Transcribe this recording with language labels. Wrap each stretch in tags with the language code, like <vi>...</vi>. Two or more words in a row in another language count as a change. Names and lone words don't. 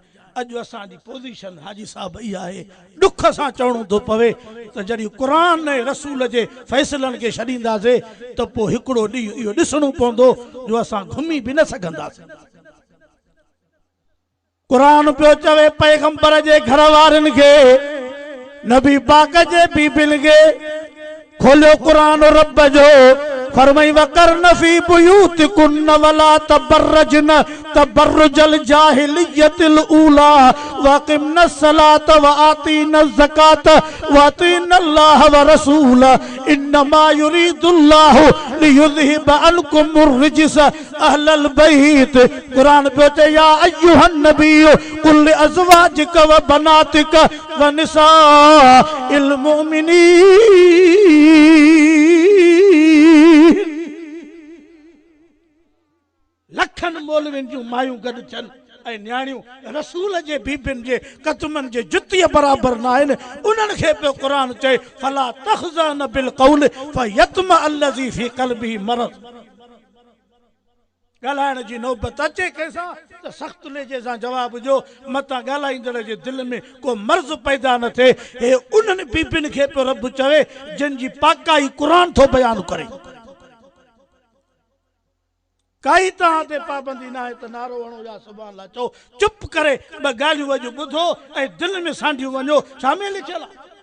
<sd>अॼु असांजी पोज़ीशन हाजी साहब इहा आहे ॾुख सां चवणो थो पवे त जॾहिं क़ुरान ऐं रसूल जे फ़ैसिलनि खे छॾींदासीं त पोइ हिकिड़ो ॾींहुं इहो ॾिसणो पवंदो जो असां घुमी बि न सघंदासीं। कुरान पियो चवे पैगंबर जे घर वारनि खे नबी पाक जे बीबियुनि खे खोलियो कुरान रब जो फरमाई</sd> <ar>وقرن في بيوتكن ولا تبرجن تبرج الجاهلية الأولى وأقمن الصلاة وآتين الزكاة وأطعن الله ورسول إنما يريد الله ليذهب عنكم الرجس أهل البيت.</ar> <sd>कुरान पे</sd> <ar>يا أيها النبي قل لأزواجك وبناتك ونساء المؤمنين.</ar> <sd>लखनि मौलवियुनि जूं मायूं गॾु थियनि ऐं न्याणियूं रसूल जे बीबियुनि जे कदमनि जे जुतीअ बराबरि न आहिनि उन्हनि खे पियो क़ुरान चए</sd> <ar>فلا تخضعن بالقول فيطمع الذي في قلبه مرض.</ar> <sd>ॻाल्हाइण जी नौबत अचे कंहिंसां त सख़्त लेजे सां जवाब ॾियो मतां ॻाल्हाईंदड़ जे दिलि में को मर्ज़ पैदा न थिए। हे उन्हनि बीबियुनि खे पियो रब चवे जिन जी पाकाई क़ुरान थो बयानु करे। काई तव्हां ते पाबंदी न आहे त नारो हणो या</sd> <ar>سبحان الله</ar> <sd>चओ चुप करे ॿ ॻाल्हियूं अॼु ॿुधो ऐं दिलि में सांढियूं वञो छा में लिखियल आहे।</sd>